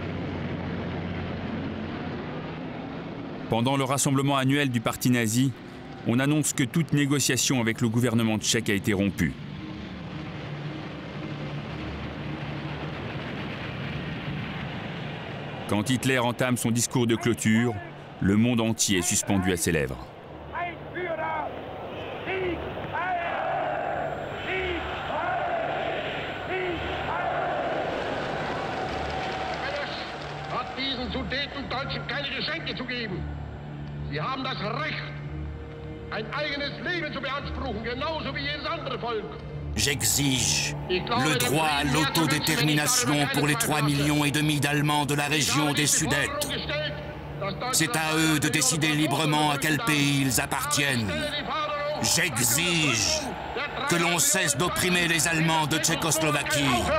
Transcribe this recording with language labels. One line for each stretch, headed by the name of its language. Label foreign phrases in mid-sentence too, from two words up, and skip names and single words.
French: Pendant le rassemblement annuel du parti nazi, on annonce que toute négociation avec le gouvernement tchèque a été rompue. Quand Hitler entame son discours de clôture, le monde entier est suspendu à ses lèvres.
German: Sudeten Deutschen keine Geschenke zu geben. Sie haben das Recht, ein eigenes Leben zu beanspruchen, genauso wie jedes andere Volk.
French: J'exige le droit à l'autodétermination pour les 3,5 millions d'Allemands de la région des Sudètes. C'est à eux de décider librement à quel pays ils appartiennent. J'exige que l'on cesse d'opprimer les Allemands de Tchécoslovaquie.